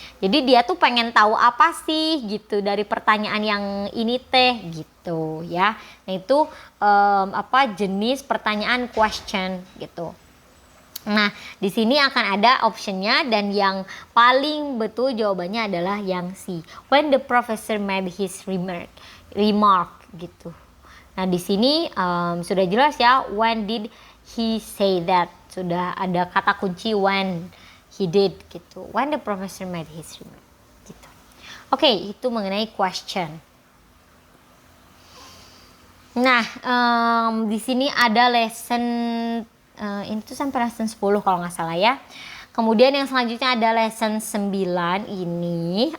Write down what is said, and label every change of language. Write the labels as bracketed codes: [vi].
[id] Jadi dia tuh pengen tahu apa sih gitu dari pertanyaan yang ini teh gitu ya. Nah itu jenis pertanyaan question gitu. Nah, di sini akan ada optionnya dan yang paling betul jawabannya adalah yang C. [en] When the professor made his remark [id] gitu. Nah, di sini sudah jelas ya, [en] when did he say that? [id] Sudah ada kata kunci [en] when he did [id] gitu. [en] When the professor made his remark [id] gitu. Oke, itu mengenai question. Nah, di sini ada lesson ini tuh sampai lesson 10 kalau nggak salah ya. Kemudian yang selanjutnya ada lesson 9 ini.